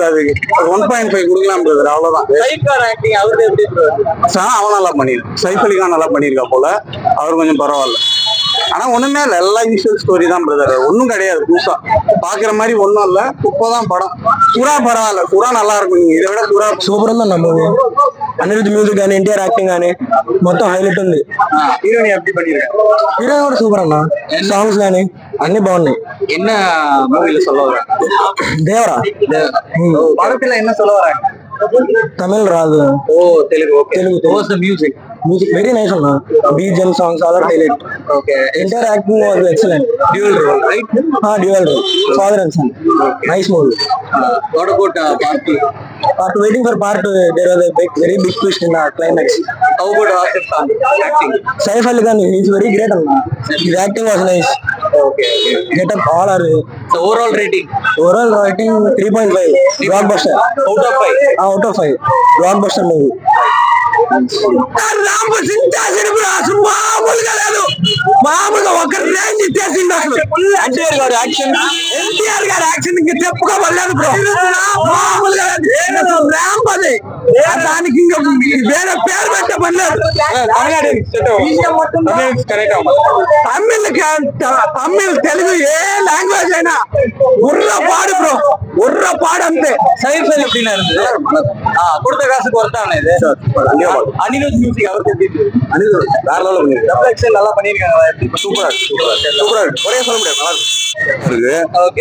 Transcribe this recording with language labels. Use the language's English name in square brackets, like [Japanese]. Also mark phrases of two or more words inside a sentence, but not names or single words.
[Tamil] அதுக்கு 1.5 கொடுக்கலாம் பிரதர். அவ்வளவுதான். அவன் நல்லா பண்ணிருக்கான். சைஃப் அலி கான் நல்லா பண்ணிருக்கா போல. அவர் கொஞ்சம் பரவாயில்ல. ஆனா ஒண்ணுமே இல்ல. எல்லாம் [English] usual story [Tamil] தான் பிரதர். ஒன்னும் கிடையாது புதுசா. பாக்குற மாதிரி ஒன்னும் இல்ல. குப்பைதான் படம். சுறா பரவாயில்ல. சுறா நல்லா இருக்கும். நீங்க இதை விட சுறா [Telugu] సూపర్ ఉందన్న మూవీ. అనిరుద్ధ్ మ్యూజిక్ కానీ ఎన్టీఆర్ యాక్టింగ్ కానీ మొత్తం హైలైట్ ఉంది. [Tamil] ஹீரோயின் எப்படி பண்ணிருக்காங்க? [Telugu] హీరోయిన్ కూడా సూపర్ అన్న. సాంగ్స్ కానీ అన్ని బాగున్నాయి. [Tamil] என்ன மூவில சொல்ல வராங்க? దేవరా படத்துல என்ன சொல்ல வராங்க? [Telugu] తమిళ్ రాదు. ఓ తెలుగు. ఓకే. తెలుగు. మ్యూజిక్ [English] very nice అన్న. BGM songs all are highlight. ఓకే. entire acting was excellent. dual role right? dual role. father and son. nice movie. what about part 2 waiting for part 2. There was a very big twist in the climax. how about Asif Khan acting? Saif Ali Khan is very great anna. His acting was nice. Okay. Get up all are. So overall rating 3.5. blockbuster out of 5. out of 5. blockbuster movie. [Telugu] మామూలుగా ఒక రేంజ్ చేసిండు అసలు. ఎన్టీఆర్ గారి యాక్షన్ ఇంకా చెప్పుకోవలేదు బ్రో. మామూలుగా ర్యాంప్ అది. దానికి ఇంకా వేరే పేరు పెట్టబడలేదు. తమిళ్ తెలుగు ఏ లాంగ్వేజ్ అయినా [Tamil] உர்ற பாடு ப்ரோ. உர்ற பாடு అంతే. சைஃப் அலி எப்படின்னா இருந்தது? கொடுத்த காசுக்கு ஒருத்தானே இது. அனிருத் மியூசிக் அவருக்கு எப்படி இருக்கு? அனிருத் வேற லெவல்ல பண்ணிருக்காரு. டபுள் எக்ஸ்எல் நல்லா பண்ணிருக்காங்க. சூப்பரா இருக்கு. ஒரே சொல்ல முடியாது. நல்லா இருக்கு. ஓகே.